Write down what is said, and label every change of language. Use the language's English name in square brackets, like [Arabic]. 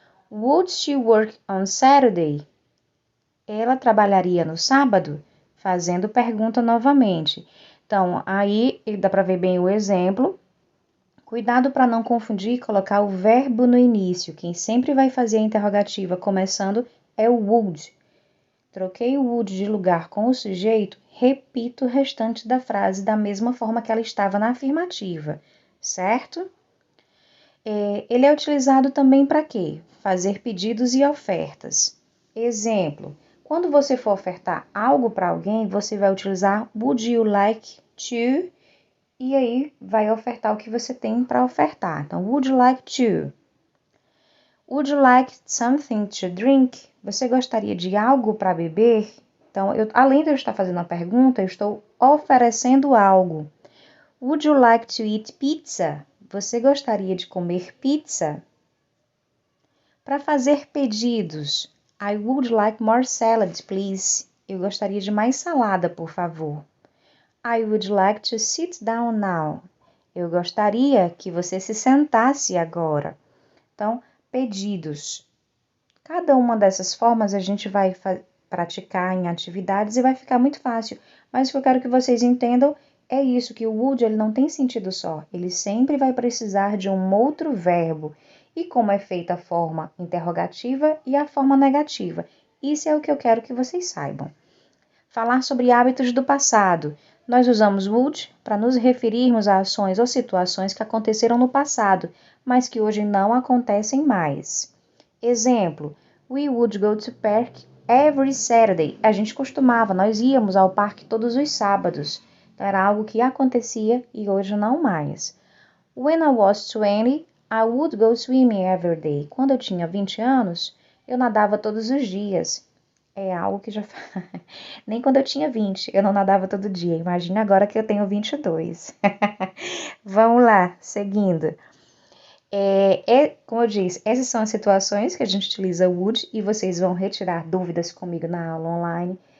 [English] Would she work on Saturday? [Portuguese] Ela trabalharia no sábado? Fazendo pergunta novamente. Então, aí dá para ver bem o exemplo. Cuidado para não confundir e colocar o verbo no início. Quem sempre vai fazer a interrogativa começando é o would. Troquei o would de lugar com o sujeito, repito o restante da frase da mesma forma que ela estava na afirmativa, certo? Ele é utilizado também para quê? Fazer pedidos e ofertas. Exemplo, quando você for ofertar algo para alguém, você vai utilizar [English] would you like to, [Portuguese] e aí vai ofertar o que você tem para ofertar. [English] Então, would you like to? Would you like something to drink? [Portuguese] Você gostaria de algo para beber? Então, além de eu estar fazendo uma pergunta, eu estou oferecendo algo. [English] Would you like to eat pizza? [Portuguese] Você gostaria de comer pizza? Para fazer pedidos, [English] I would like more salad, please. [Portuguese] Eu gostaria de mais salada, por favor. [English] I would like to sit down now. [Portuguese] Eu gostaria que você se sentasse agora. Então, pedidos. Cada uma dessas formas a gente vai praticar em atividades e vai ficar muito fácil. Mas o que eu quero que vocês entendam é isso, que o would ele não tem sentido só. Ele sempre vai precisar de um outro verbo. E como é feita a forma interrogativa e a forma negativa. Isso é o que eu quero que vocês saibam. Falar sobre hábitos do passado. Nós usamos would para nos referirmos a ações ou situações que aconteceram no passado, mas que hoje não acontecem mais. Exemplo, [English] we would go to park every Saturday. [Portuguese] A gente costumava, nós íamos ao parque todos os sábados. Então, era algo que acontecia e hoje não mais. [English] When I was 20, I would go swimming every day. [Portuguese] Quando eu tinha 20 anos, eu nadava todos os dias. É algo que já... Nem quando eu tinha 20, eu não nadava todo dia. Imagina agora que eu tenho 22. Vamos lá, seguindo. Como eu disse, essas são as situações que a gente utiliza would e vocês vão retirar dúvidas comigo na aula online.